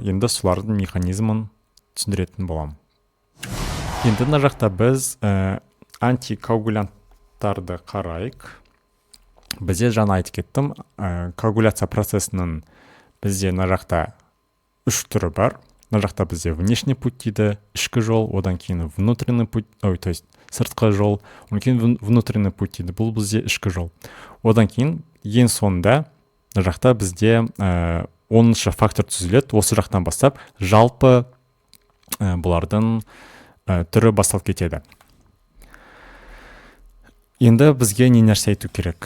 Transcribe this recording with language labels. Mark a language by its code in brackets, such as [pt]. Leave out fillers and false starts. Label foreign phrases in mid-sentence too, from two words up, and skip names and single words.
[kk] Енді солардың механизмін түсіндіретін боламын. Енді мына жақта біз антикоагулянттарды қарайық. Бізде жаңа айтып кеттім, коагуляция процесінің бізде мына жақта 3 түрі бар. Мына жақта бізде [ru] внешний путь [kk] дейді, ішкі жол, одан кейін [ru] внутренний путь, то есть [kk] сыртқы жол, одан кейін [ru] внутренний путь [kk] дейді, бұл бізде ішкі жол. Одан кейін ең соңында мына жақта бізде 10-шы фактор түзіледі. Осы жақтан бастап жалпы бұлардың түрі басталып кетеді. Енді бізге не нәрсе айту керек?